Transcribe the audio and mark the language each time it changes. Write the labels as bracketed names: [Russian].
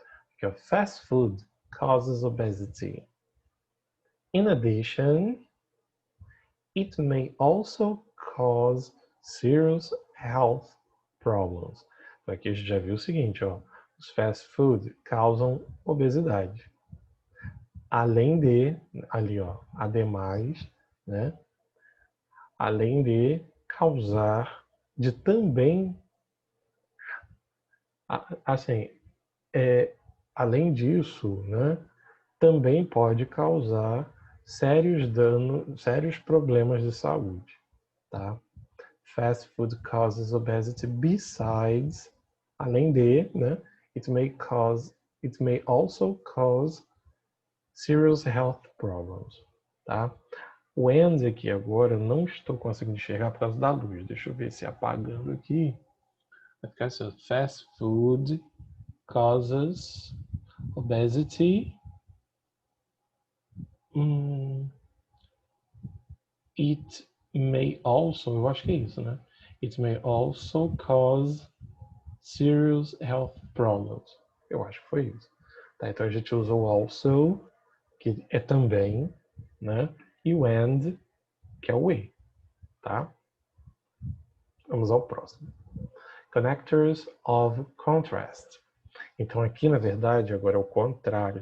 [English] Porque fast food causes obesity. In addition, it may also cause serious health problems. [Portuguese] Então aqui a gente já viu o seguinte, ó, os fast food causam obesidade. Além de, ali ó, ademais, né? Além de causar, de também, assim, além disso, né? Também pode causar sérios danos, sérios problemas de saúde, tá? [English] Fast food causes obesity besides, [Portuguese] além de, né? [English] It may also cause serious health problems, tá? [Portuguese] O and aqui agora eu não estou conseguindo enxergar por causa da luz. Deixa eu ver se apagando aqui. Vai ficar assim, [English] fast food causes obesity. It may also, [Portuguese] eu acho que é isso, né? [English] It may also cause serious health problems. [Portuguese] Eu acho que foi isso. Tá, então a gente usou also, que é também, né? E o and, que é o e, tá? Vamos ao próximo. [English] Connectors of contrast. [Portuguese] Então aqui, na verdade, agora é o contrário.